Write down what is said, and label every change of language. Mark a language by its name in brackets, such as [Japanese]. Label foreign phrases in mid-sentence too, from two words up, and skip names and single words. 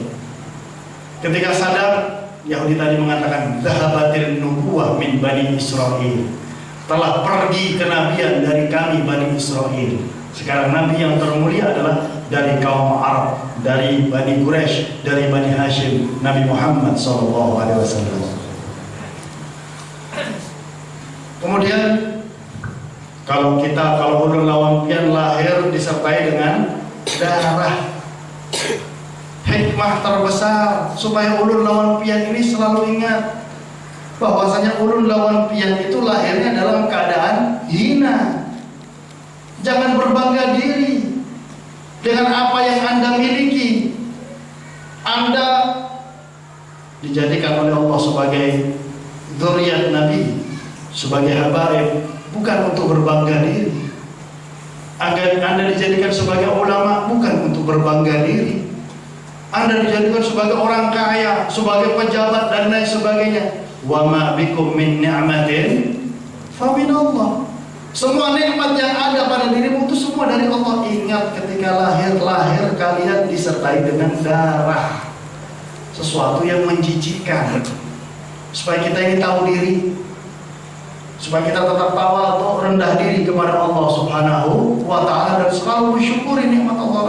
[Indonesian] Ketika sadar, Yahudi tadi mengatakan, [Arabic] ذهبت النبوة من بني إسرائيل, [Indonesian] telah pergi kenabian dari kami Bani Israel. Sekarang Nabi yang termulia adalah dari kaum Arab, dari Bani Quraisy, dari Bani Hashim, Nabi Muhammad SAW. Kemudian kalau [Banjar] ulun lawan-pian [Indonesian] lahir disertai dengan darah, hikmah terbesar supaya [Banjar] ulun lawan-pian [Indonesian] ini selalu ingat bahwasanya [Banjar] ulun lawan-pian [Indonesian] itu lahirnya dalam keadaan hina. Jangan berbangga diri dengan apa yang Anda miliki. Anda dijadikan oleh Allah sebagai dzurriyyat Nabi, sebagai habaib, bukan untuk berbangga diri. Anda dijadikan sebagai ulama, bukan untuk berbangga diri. Anda dijadikan sebagai orang kaya, sebagai pejabat dan lain sebagainya. [Arabic] وما بكم من نعمة فمن الله. [Indonesian] Semua nikmat yang ada pada dirimu itu semua dari Allah. Ingat ketika lahir kalian disertai dengan darah, sesuatu yang menjijikkan. Supaya kita ini tahu diri, supaya kita tetap tawadhu, rendah diri kepada Allah [Arabic] سبحانه وتعالى, [Indonesian] dan selalu bersyukuri nikmat Allah.